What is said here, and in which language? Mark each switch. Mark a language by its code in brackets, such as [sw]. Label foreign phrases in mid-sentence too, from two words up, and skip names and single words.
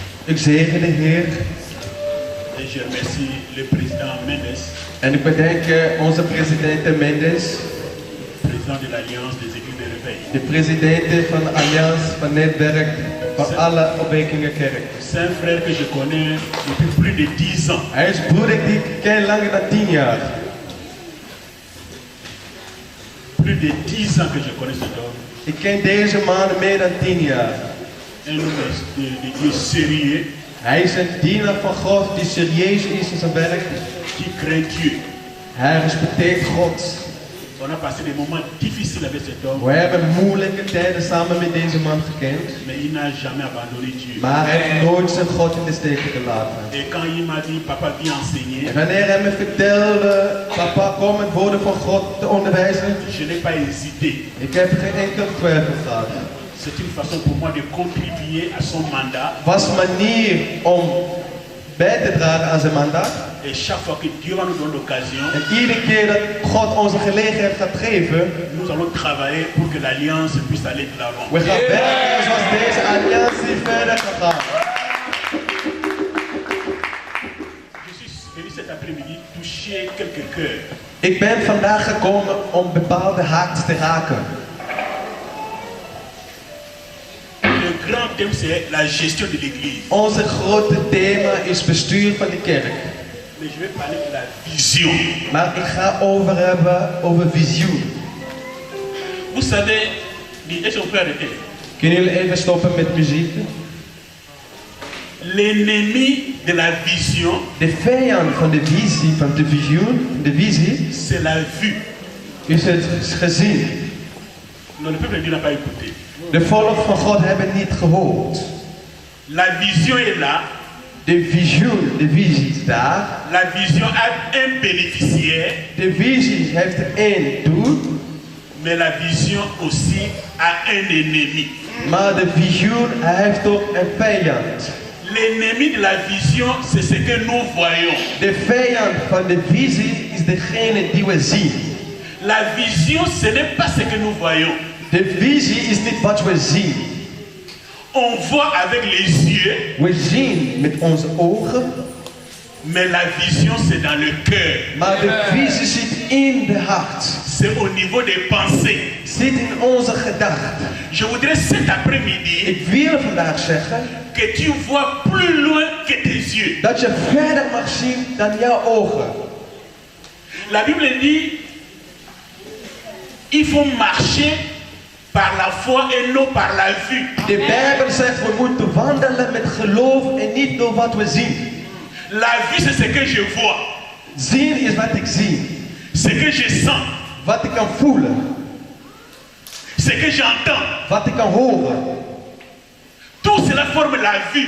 [nl] Ik zegen de Heer. [fr] Et je remercie le président Mendes, [nl] En ik bedank onze president Mendes, [fr] président de l'Alliance des Églises de Réveil. [nl] de president van de Allianz van Netwerk van alle Opwekingenkerk. [fr] C'est un frère que je connais depuis plus de 10 ans. [nl] Hij is broeder die ik ken langer dan 10 jaar. [fr] Plus de 10 ans que je connais cet homme. [nl] Ik ken deze man meer dan 10 jaar. [fr] Un homme de Dieu sérieux, [nl] Hij is een dienaar van God die serieus is in zijn werk. [fr] qui craint Dieu. [nl] Hij respecteert God. [fr] On a passé des moments difficiles avec cet homme, [nl] We hebben moeilijke tijden samen met deze man gekend. [fr] mais il n'a jamais abandonné Dieu. [nl] Maar hij heeft nooit zijn God in de steek gelaten. [fr] Et quand il m'a dit, papa, viens enseigner, [nl] En wanneer hij me vertelde, papa, kom het woorden van God te onderwijzen. [fr] je n'ai pas hésité. [nl] Ik heb geen enkel twijfel gehad. [fr] C'est une façon pour moi de contribuer à son mandat. [nl] Was een manier om bij te dragen aan zijn mandaat. [fr] Et chaque fois que Dieu va nous donner l'occasion, [nl] En iedere keer dat God ons een gelegenheid gaat geven, [fr] nous allons travailler pour que l'Alliance puisse aller de l'avant. [nl] we gaan werken zoals deze alliantie verder gaat gaan. [fr] Je suis venu cet après-midi toucher quelques cœurs. [nl] Ik ben vandaag gekomen om bepaalde haakjes te raken. [fr] Le grand thème, c'est la gestion de l'Église. [nl] Onze grote thema is bestuur van de kerk. [fr] Mais je vais parler de la vision. [nl] Maar ik ga hebben over visioen. [fr] Vous savez, est-ce qu'on peut arrêter? [nl] Kunnen jullie even stoppen met muziek? [fr] L'ennemi de la vision, [nl] De vijand van de visie, van de visioen, de visie, [fr] c'est la vue. [nl] is het gezien. [fr] Non, le peuple de Dieu n'a pas écouté. [nl] De volk van God hebben niet gehoord. [fr] La vision est là. [nl] De visioen, de visie is daar. [fr] La vision a un bénéficiaire, [nl] De visie heeft één doel, [fr] mais la vision aussi a un ennemi. [nl] maar de visioen heeft ook een vijand. [fr] L'ennemi de la vision, c'est ce que nous voyons. [nl] De vijand van de visie is degene die we zien. [fr] La vision, ce n'est pas ce que nous voyons. [nl] De visie is niet wat we zien. [fr] On voit avec les yeux, [nl] We zien met onze ogen, [fr] mais la vision, c'est dans le cœur. [nl] maar de visie zit in de hart. [fr] C'est au niveau des pensées. [nl] Zit in onze gedachten. [fr] Je voudrais cet après-midi [nl] Ik wil vandaag zeggen [fr] que tu vois plus loin que tes yeux. [nl] dat je verder mag zien dan jouw ogen. [fr] La Bible dit, il faut marcher par la foi et non par la vue. [nl] De Bijbel zegt we moeten wandelen met geloof en niet door wat we zien. [fr] La vue, c'est ce que je vois, [nl] Zien is wat ik zie. [fr] ce que je sens, [nl] Wat ik kan voelen. [fr] ce que j'entends. [nl] Wat ik kan horen. [fr] Tout cela forme la vue.